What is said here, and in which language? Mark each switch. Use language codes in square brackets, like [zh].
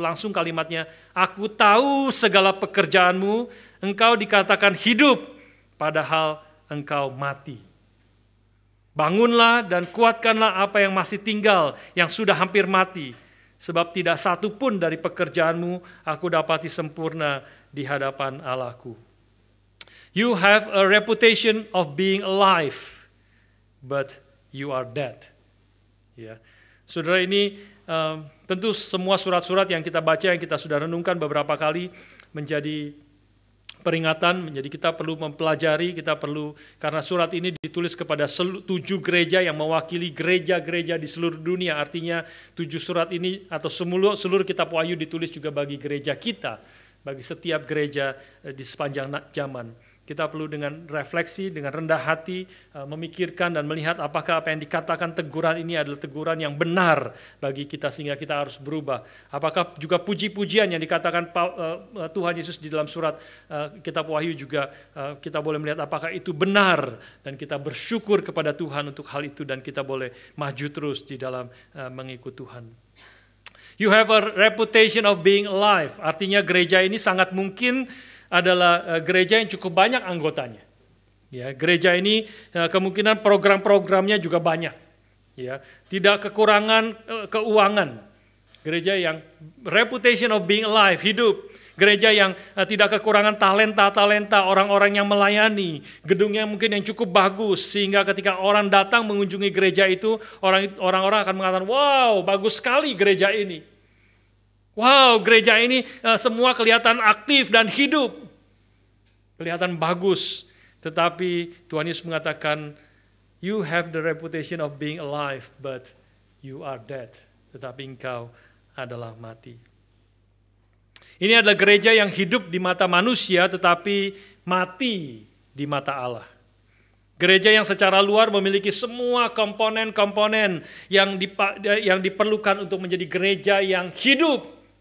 [id] Langsung kalimatnya, aku tahu segala pekerjaanmu, engkau dikatakan hidup, padahal engkau mati. Bangunlah dan kuatkanlah apa yang masih tinggal, yang sudah hampir mati. Sebab tidak satu pun dari pekerjaanmu aku dapati sempurna di hadapan Allahku. [en] You have a reputation of being alive, but you are dead. [id] Ya. Saudara, ini tentu semua surat-surat yang kita baca, yang kita sudah renungkan beberapa kali, menjadi peringatan, menjadi kita perlu mempelajari, karena surat ini ditulis kepada 7 gereja yang mewakili gereja-gereja di seluruh dunia. Artinya 7 surat ini atau seluruh kitab Wahyu ditulis juga bagi gereja kita, bagi setiap gereja di sepanjang zaman. Kita perlu dengan refleksi, dengan rendah hati, memikirkan dan melihat apakah apa yang dikatakan teguran ini adalah teguran yang benar bagi kita sehingga kita harus berubah. Apakah juga puji-pujian yang dikatakan Tuhan Yesus di dalam surat kitab Wahyu juga kita boleh melihat apakah itu benar dan kita bersyukur kepada Tuhan untuk hal itu dan kita boleh maju terus di dalam mengikut Tuhan. [en] You have a reputation of being alive. [id] Artinya gereja ini sangat mungkin adalah gereja yang cukup banyak anggotanya. Ya, gereja ini kemungkinan program-programnya juga banyak. Ya, tidak kekurangan keuangan. Gereja yang [en] reputation of being alive, [id] hidup. Gereja yang tidak kekurangan talenta-talenta, orang-orang yang melayani. Gedungnya mungkin yang cukup bagus sehingga ketika orang datang mengunjungi gereja itu, orang-orang akan mengatakan, wow, bagus sekali gereja ini. Wow, gereja ini semua kelihatan aktif dan hidup. Kelihatan bagus. Tetapi Tuhan Yesus mengatakan, [en] you have the reputation of being alive, but you are dead. [id] Tetapi engkau adalah mati. Ini adalah gereja yang hidup di mata manusia, tetapi mati di mata Allah. Gereja yang secara luar memiliki semua komponen-komponen yang diperlukan untuk menjadi gereja yang hidup.